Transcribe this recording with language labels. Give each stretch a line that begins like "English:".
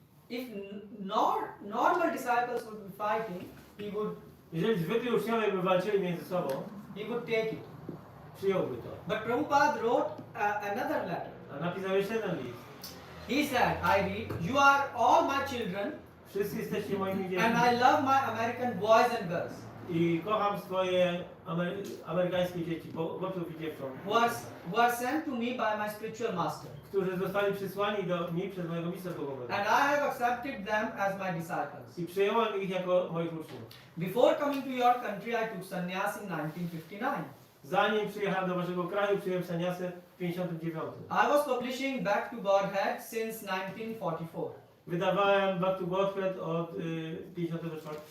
English: If normal disciples would be fighting, he would.
Polish: Jeżeli zwykli uczniowie by walczyli między sobą,
English: He would take it.
Polish: przyjąłby to.
English: But Prabhupada wrote another letter.
Polish: A napisał jeszcze jeden list.
English: He said, I read, you are all my children,
Polish: Wszyscy jesteście moimi
English: and
Polish: dziećmi.
English: I love my American boys and girls
Polish: I kocham swoje amerykańskie dzieci, chłopców i dziewcząt,
English: who are sent to me by my spiritual master.
Polish: którzy zostali przysłani do mnie przez mojego mistrza duchowego.
English: And I have accepted them as my disciples.
Polish: I przyjąłem ich jako moich uczniów.
English: Before coming to your country, I took sannyas in 1959.
Polish: Zanim przyjechałem do waszego kraju, przyjąłem saniasę w 59.
English: I was publishing Back to Godhead since 1944.
Polish: Wydawałem Back to Godhead od 54.